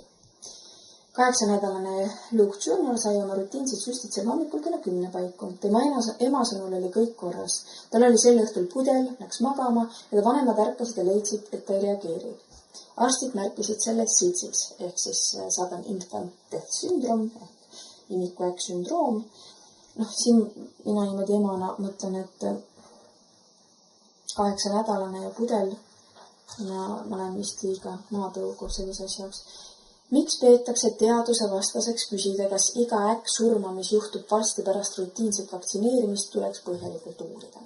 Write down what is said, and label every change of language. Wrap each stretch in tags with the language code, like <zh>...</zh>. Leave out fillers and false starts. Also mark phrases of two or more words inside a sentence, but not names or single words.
<et>8-nädalane Luke Jr. sai oma rutiinsid süstitsel hommikul kella 10 paiku. Tema ema sõnul oli kõik korras. Tal oli sel õhtul pudel, läks magama ja ta vanemad ärkasid ja leidsid, et ta ei reageeri. Arstid märkisid selle SIDS-iks ehk siis</et> <en>sudden infant death syndrome</en> <et>ehk imikuäkksündroom. Siin mina niimoodi emana mõtlen, et 8-nädalane ja pudel, ma olen vist liiga maatõugu sellise asjaks. Miks peetakse teaduse vastaseks küsida, kas iga äkksurma, mis juhtub varsti pärast rutiinset vaktsineerimist, tuleks põhjalikult uurida?</et>